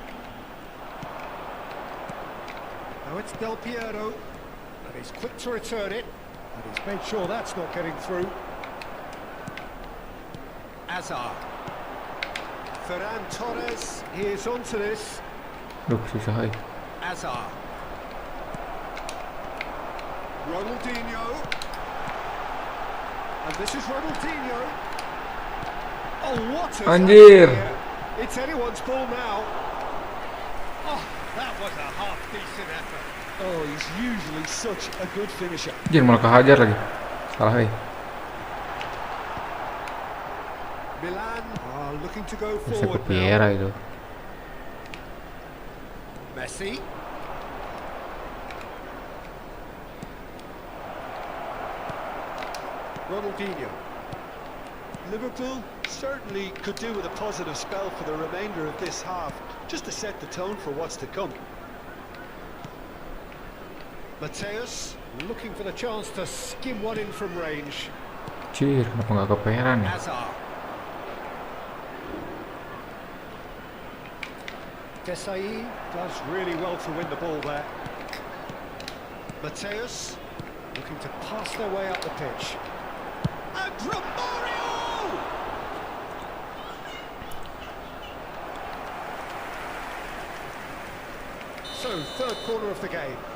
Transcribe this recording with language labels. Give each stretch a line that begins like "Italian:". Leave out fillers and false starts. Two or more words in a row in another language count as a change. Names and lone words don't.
English: Now it's Del Piero. And he's quick to return it. And he's made sure that's not getting through. Azar. Ferran Torres, he is onto this.
Indonesian: Duh, susah.
English: Azar. Ronaldinho. And this is Ronaldinho. Oh, what a... Anjir. It's anyone's ball now. Oh, that was a half-decent effort. Oh, he's usually such a good finisher.
Indonesian: Anjir, malah kehajar lagi.
English: Salah, Milan are looking to go
Indonesian: Bisa ke
English: forward Vieira now. itu. Messi. Ronaldinho. Liverpool certainly could do with a positive spell for the remainder of this half, just to set the tone for what's to come. Mateus looking for the chance to skim one in from range.
Indonesian: Cir, kenapa nggak keperan ya?
English: Hazard. Desai does really well to win the ball there. Mateus looking to pass their way up the pitch. And Romario! So, third corner of the game.